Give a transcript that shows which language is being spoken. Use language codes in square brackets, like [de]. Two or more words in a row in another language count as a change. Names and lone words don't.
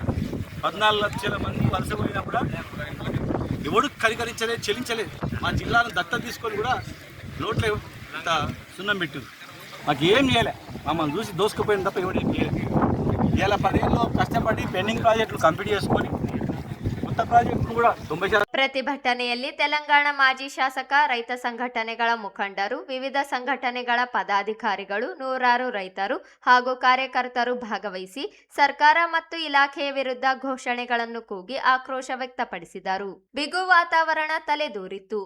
[te] 14 లక్షల మంది వలస పోయినా కూడా ఎవడు కరికరించలేదు, చెల్లించలేదు. మా జిల్లాను దత్తత తీసుకొని కూడా నోట్లో ఇంత సున్నం పెట్టింది, మాకు ఏం చేయలే, మమ్మల్ని చూసి దోసుకుపోయింది తప్ప ఎవరు ఏం చేయలేదు. ఇలా 10 ఏళ్ళు కష్టపడి పెండింగ్ ప్రాజెక్టులు కంప్లీట్ చేసుకొని కొత్త ప్రాజెక్టులు కూడా 90%. [kn] ಪ್ರತಿಭಟನೆಯಲ್ಲಿ ತೆಲಂಗಾಣ ಮಾಜಿ ಶಾಸಕ, ರೈತ ಸಂಘಟನೆಗಳ ಮುಖಂಡರು, ವಿವಿಧ ಸಂಘಟನೆಗಳ ಪದಾಧಿಕಾರಿಗಳು, ನೂರಾರು ರೈತರು ಹಾಗೂ ಕಾರ್ಯಕರ್ತರು ಭಾಗವಹಿಸಿ ಸರ್ಕಾರ ಮತ್ತು ಇಲಾಖೆಯ ವಿರುದ್ಧ ಘೋಷಣೆಗಳನ್ನು ಕೂಗಿ ಆಕ್ರೋಶ ವ್ಯಕ್ತಪಡಿಸಿದರು. ಬಿಗು ವಾತಾವರಣ ತಲೆದೂರಿತ್ತು.